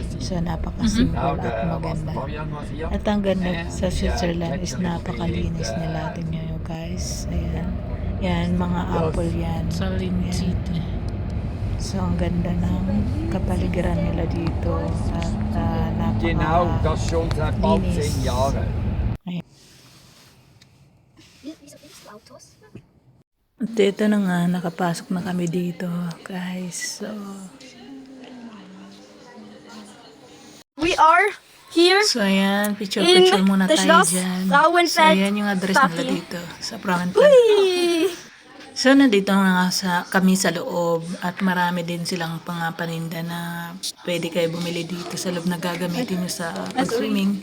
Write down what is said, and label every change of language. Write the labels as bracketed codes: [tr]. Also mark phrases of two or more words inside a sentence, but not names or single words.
[tl] So, napaka-simple at maganda. At ang ganda sa Switzerland is napakalinis nila. Tingnan nyo guys. Ayan. Yan, mga apple yan. Salin City. So, ang ganda ng kapaligiran nila dito. At [de] Genau, das schon seit bald 10 Jahren. [tl] At ito na nga, nakapasok na kami dito, guys. So, [en] We are here [tl] ayan, picture muna the tayo Schloss dyan. Frauenfeld So, ayan yung address nila Café. dito, sa Frauenfeld. So, nandito nga kami sa loob at marami din silang paninda na pwede kayo bumili dito sa loob na gagamitin nyo sa pag-swimming.